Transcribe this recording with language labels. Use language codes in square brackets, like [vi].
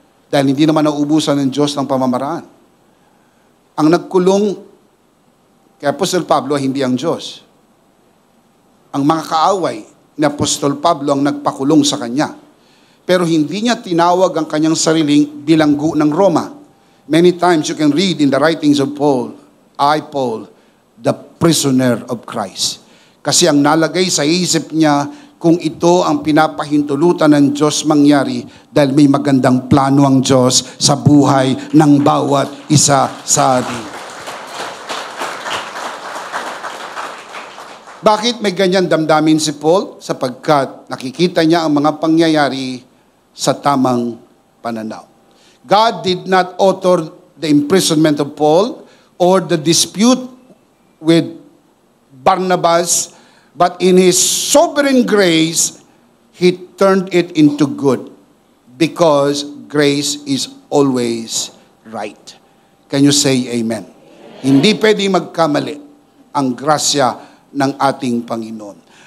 [tl] Dahil hindi naman nauubusan ng Diyos ng pamamaraan. Ang nagkulong kay Apostol Pablo hindi ang Diyos. Ang mga kaaway ni Apostol Pablo ang nagpakulong sa kanya. Pero hindi niya tinawag ang kanyang sariling bilanggo ng Roma. [en] Many times you can read in the writings of Paul, I, Paul, the prisoner of Christ. [tl] Kasi ang nalagay sa isip niya, kung ito ang pinapahintulutan ng Diyos mangyari dahil may magandang plano ang Diyos sa buhay ng bawat isa sa atin. Bakit may ganyan damdamin si Paul? Sapagkat nakikita niya ang mga pangyayari sa tamang pananaw. [en] God did not author the imprisonment of Paul or the dispute with Barnabas, but in His sovereign grace, He turned it into good because grace is always right. Can you say amen? [tl] Hindi pwede magkamali ang grasya ng ating Panginoon.